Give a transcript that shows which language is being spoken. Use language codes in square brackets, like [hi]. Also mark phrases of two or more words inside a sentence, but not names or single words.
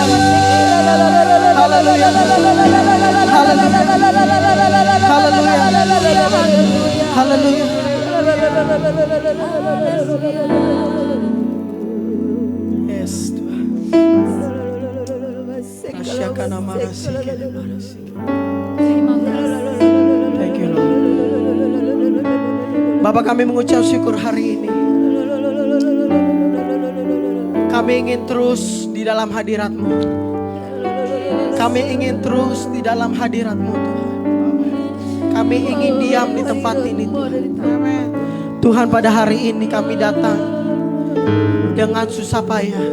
[id] Haleluya. Haleluya. Haleluya. Haleluya. Yes Tuhan. Rasyakana marasyakana marasyakana. [en] Thank you Lord. [id] Bapak, kami mengucap syukur hari ini. Kami ingin terus di dalam hadirat-Mu. Kami ingin terus di dalam hadirat-Mu Tuhan. Kami ingin diam di tempat ini Tuhan. Tuhan, pada hari ini kami datang dengan susah payah.